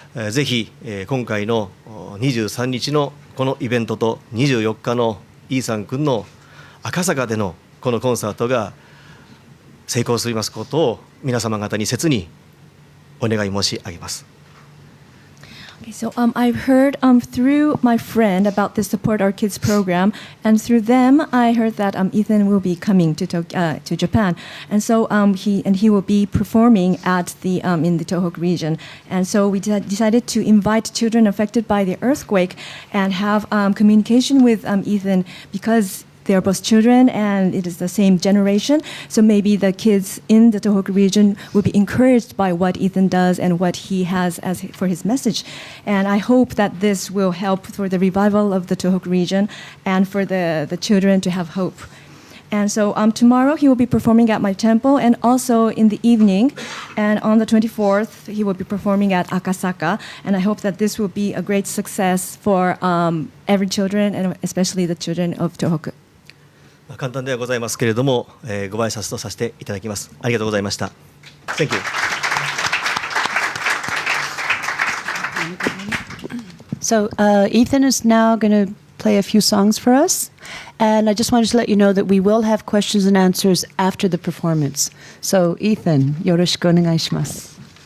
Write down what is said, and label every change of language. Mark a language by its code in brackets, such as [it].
[ja] ぜひ今回の23日のこのイベントと24日のイーサン君の赤坂でのこのコンサートが成功するますことを皆様方に切にお願い申し上げます。 [en] Okay, so I've heard through my friend about the Support Our Kids program, and through them I heard that Ethan will be coming to Japan, and so he will be performing at the in the Tohoku region, and so we decided to invite children affected by the earthquake and have communication with Ethan because they are both children and it is the same generation. So maybe the kids in the Tohoku region will be encouraged by what Ethan does and what he has as for his message. And I hope that this will help for the revival of the Tohoku region and for the children to have hope. And so tomorrow he will be performing at my temple, and also in the evening, and on the 24th he will be performing at Akasaka. And I hope that this will be a great success for every children, and especially the children of Tohoku. [ja] 簡単ではございますけれども、ご挨拶とさせていただきます。ありがとうございました。 [en] Thank you. So Ethan is now going to play a few songs for us. And I just wanted to let you know that we will have questions and answers after the performance. So Ethan, [ja] よろしくお願いします。